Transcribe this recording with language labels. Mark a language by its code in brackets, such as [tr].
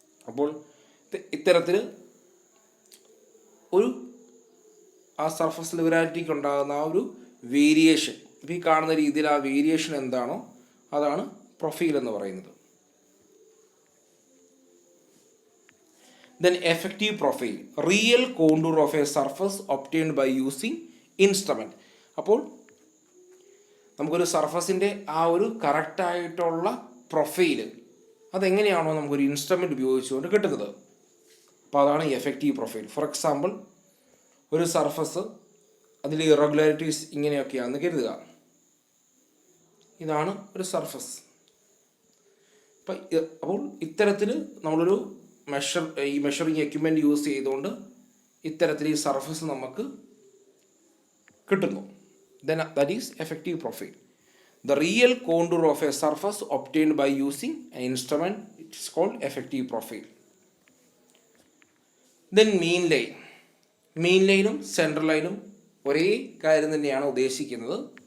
[ml] അപ്പോൾ ഇത്തരത്തിൽ ഒരു ആ സർഫസ് റെഗുലാരിറ്റിക്ക് ഉണ്ടാകുന്ന ആ ഒരു വേരിയേഷൻ, ഇപ്പോൾ ഈ കാണുന്ന രീതിയിൽ ആ വേരിയേഷൻ എന്താണോ അതാണ് പ്രൊഫൈൽ എന്ന് പറയുന്നത്. [en] Then effective profile, real contour of a surface obtained by using instrument. [ml] അപ്പോൾ നമുക്കൊരു സർഫസിൻ്റെ ആ ഒരു കറക്റ്റായിട്ടുള്ള പ്രൊഫൈല് അതെങ്ങനെയാണോ നമുക്കൊരു ഇൻസ്ട്രുമെൻ്റ് ഉപയോഗിച്ചുകൊണ്ട് കിട്ടുന്നത്. അപ്പോൾ അതാണ് എഫക്റ്റീവ് പ്രൊഫൈൽ. [en] for example, [ml] ഒരു സർഫസ് അതിൽ ഇറഗുലാരിറ്റീസ് ഇങ്ങനെയൊക്കെയാണെന്ന് കരുതുക. ഇതാണ് ഒരു സർഫസ്. അപ്പോൾ ഇത്തരത്തിൽ നമ്മളൊരു മെഷറിങ് എക്യുപ്മെൻറ്റ് യൂസ് ചെയ്തുകൊണ്ട് ഇത്തരത്തിൽ ഈ സർഫസ് നമുക്ക് കിട്ടുന്നു. [en] Then that is effective profile. The real contour of a surface obtained by using an instrument, it is called effective profile. Then mean line. [ml] Mean ലൈനും സെൻട്രൽ ലൈനും ഒരേ കാര്യം തന്നെയാണ് ഉദ്ദേശിക്കുന്നത്.